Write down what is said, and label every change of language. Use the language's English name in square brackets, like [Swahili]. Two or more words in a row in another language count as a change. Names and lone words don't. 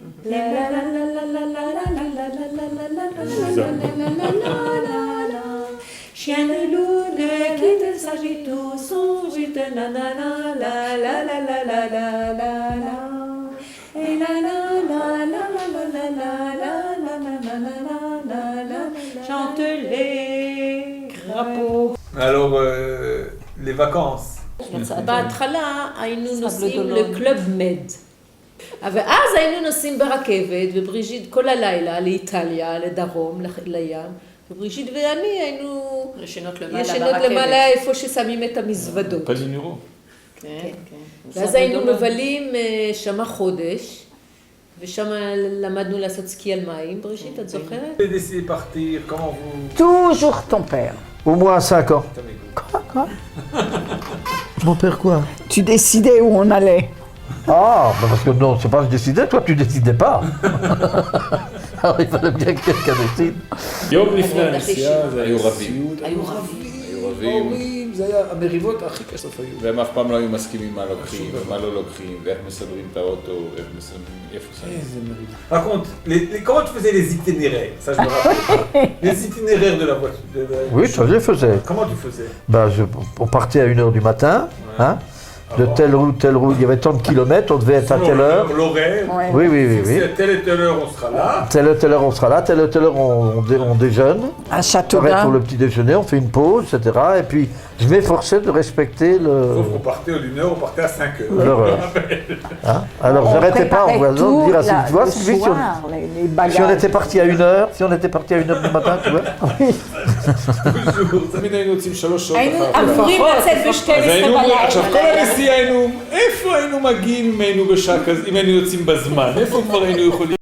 [French] Chien de lune qui te s'agite au son, juste nanana, la la la la la la la la. Et la la la la la la la la la la la la. Chante les crapauds. Alors, les vacances. [Hebrew] בהתחלה היינו נוסעים לקלוב מד. ואז היינו נוסעים ברכבת, ובריז'יט כל הלילה לאיטליה, לדרום, לים. ובריז'יט ואני היינו ישנות למעלה איפה ששמים את המזוודות. פזינירו. כן, כן. ואז היינו מבלים שמה חודש, ושם למדנו לעשות סקי על מים. בריז'יט, את זוכרת? [French] Vous avez décidé de partir, comment vous... Toujours ton père. Au moins à 5 ans. Quoi? Mon père quoi? Tu décidais où on allait. Ah, bah parce que non, c'est pas que je décidais, toi tu décidais pas. Alors il fallait bien que quelqu'un décide. [Hebrew] יום לפני הנסיעה זה היו רבים. היו רבים. היו רבים. זה היה המריבות הכי קשות היו. והם אף פעם לא היו מסכימים מה לוקחים ומה לא לוקחים, ואיך מסדרים את האוטו, ואיך מסדרים, איפה שמים. [French] Par contre, comment tu faisais les itinéraires? Ça, je me rappelle. Les itinéraires de la voiture. Oui, ça je les faisais. Comment tu faisais? Ben, on partait à 1h du matin, hein, de telle route, il y avait tant de kilomètres, on devait être à telle heure. L'horaire. Ouais. Oui, oui, oui, oui. À telle et telle heure, on sera là. Telle et telle heure on sera là, telle et telle heure on déjeune. À On arrête Châteaudun. pour le petit déjeuner, on fait une pause, etc. Et puis je m'efforçais de respecter Sauf qu'on partait d'une heure, on partait à 5 heures. l'heure. Hein. Alors j'arrêtais pas en voisin de dire à Sylvie, tu vois, Sylvie, si on était parti à 1h, si on était parti à 1h du matin, tu vois. [Hebrew] תמיד היינו יוצאים 3 שעות היינו אחר כך. אמורים לצאת אז ב-12 היינו, עכשיו כל בלילה. הנסיעה היינו, איפה היינו מגיעים אם היינו בשעה כזאת, אם היינו יוצאים בזמן, איפה כבר היינו יכולים